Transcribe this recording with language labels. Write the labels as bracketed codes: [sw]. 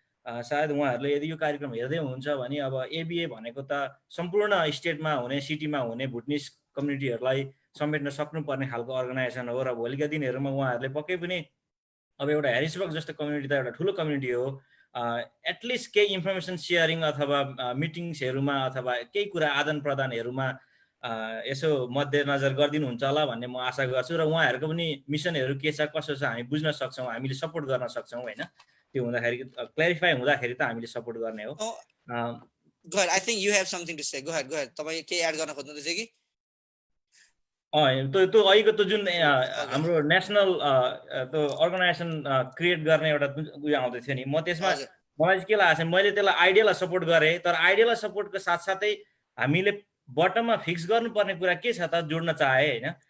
[ne] सायद उहाँहरूले यदि यो कार्यक्रम हेर्दै हुनुहुन्छ भने अब एबिए भनेको त सम्पूर्ण स्टेटमा हुने सिटीमा हुने भुटनिस कम्युनिटीहरूलाई समेट्न सक्नुपर्ने खालको अर्गनाइजेसन हो र भोलिका दिनहरूमा उहाँहरूले पक्कै पनि अब एउटा हेरिसबर्ग जस्तो कम्युनिटी त एउटा ठुलो कम्युनिटी हो, एटलिस्ट केही इन्फर्मेसन सेयरिङ अथवा मिटिङ्सहरूमा अथवा केही कुरा आदान प्रदानहरूमा यसो मध्यनजर गरिदिनुहुन्छ होला भन्ने म आशा गर्छु र उहाँहरूको पनि मिसनहरू के छ कसो छ हामी बुझ्न सक्छौँ, हामीले सपोर्ट गर्न सक्छौँ हैन। त्यो हुँदाखेरि क्ल्यारिफाई हुँदाखेरि त हामीले सपोर्ट गर्ने हो। [en] Go ahead, I think you have something to say. Go ahead. [ne] तपाईं के एड गर्न खोज्नुहुन्छ कि? त्यो अहिलेको त्यो जुन हाम्रो नेसनल त्यो अर्गनाइजेसन क्रिएट गर्ने एउटा उयो आउँदै थियो नि, म त्यसमा मलाई चाहिँ के लागेको छ, मैले त्यसलाई आइडियालाई सपोर्ट गरेँ, तर आइडियालाई सपोर्टको साथसाथै हामीले बटममा फिक्स गर्नुपर्ने कुरा के छ त जोड्न चाहे हैन।